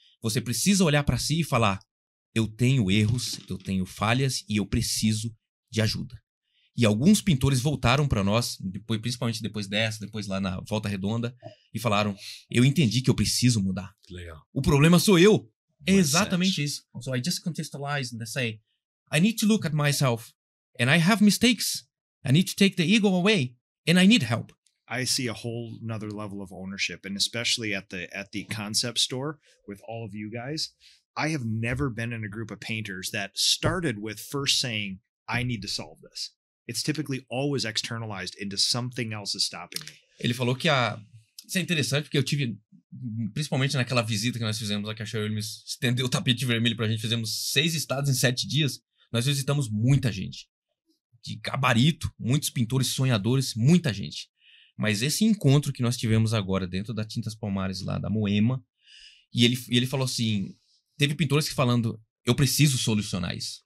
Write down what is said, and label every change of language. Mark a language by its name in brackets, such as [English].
[Portuguese] Você precisa olhar para si e falar, eu tenho erros, eu tenho falhas e eu preciso de ajuda. E alguns pintores voltaram para nós, principalmente depois lá na Volta Redonda, e falaram, eu entendi que eu preciso mudar. Legal. O problema sou eu. É exatamente isso. [English] So I just contextualize and say, I need to look at myself and I have mistakes. I need to take the ego away and I need help. I see a whole another level of ownership, and especially at the concept store with all of you guys. I have never been in a group of painters that started with first saying, I need to solve this. It's typically always externalized into something else is stopping me. [Portuguese] Ele falou que isso é interessante, porque eu tive, principalmente naquela visita que nós fizemos lá, que a Xiaomi estendeu o tapete vermelho pra gente, fizemos 6 estados em 7 dias, nós visitamos muita gente. De gabarito, muitos pintores sonhadores, muita gente. Mas esse encontro que nós tivemos agora dentro da Tintas Palmares lá da Moema, e ele falou assim, teve pintores que falando, eu preciso solucionar isso.